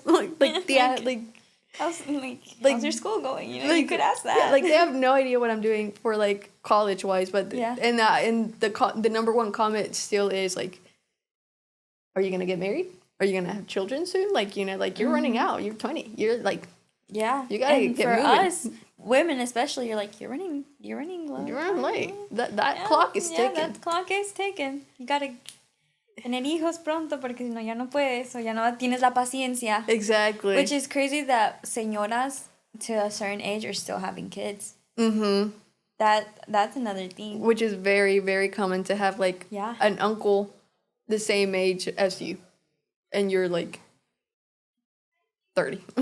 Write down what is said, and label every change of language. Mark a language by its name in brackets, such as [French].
[English] Like tía, like how's your school going? You know, like, you could ask that. Yeah, like they have no idea what I'm doing for like college-wise, but yeah. And the number one comment still is like, are you gonna get married? Are you gonna have children soon? Like, you know, like you're running out. You're 20. You're like. Yeah, you gotta and get for moving. us women especially, you're like you're running low. You're running late. That clock is ticking. Yeah, that clock is ticking. You gotta [Spanish] tener hijos pronto porque si no ya no puedes o ya no tienes la paciencia. [English] Exactly. Which is crazy that señoras to a certain age are still having kids. Mm-hmm. That's another thing. Which is very, very common to have like an uncle the same age as you, and you're like 30.